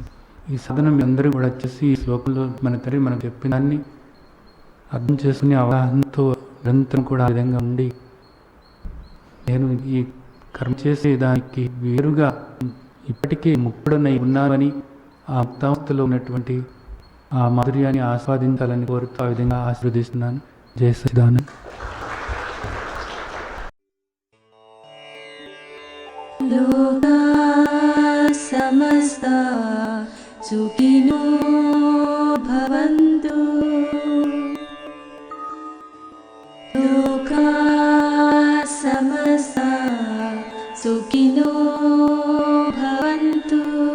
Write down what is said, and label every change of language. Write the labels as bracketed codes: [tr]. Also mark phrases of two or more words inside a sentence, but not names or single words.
[te] ఈ సాధన మీ అందరూ కూడా వచ్చేసి ఈ శ్లోకంలో మన తండ్రి మనకు చెప్పిన దాన్ని అర్థం చేసుకుని అవగాహనతో నిరంతరం కూడా ఆ విధంగా ఉండి, నేను ఈ కర్మ చేసేదానికి వేరుగా ఇప్పటికే ముక్తుడనై ఉన్నానని ఆ ముక్తావస్థలో ఉన్నటువంటి ఆ మాధుర్యాన్ని ఆస్వాదించాలని కోరుతూ ఆ విధంగా ఆశీర్వదిస్తున్నాను. జయ సచిదానంద. [sa] లోకా సమస్తా సుఖినో భవంతు. లోకా సమస్తా సుఖినో భవంతు.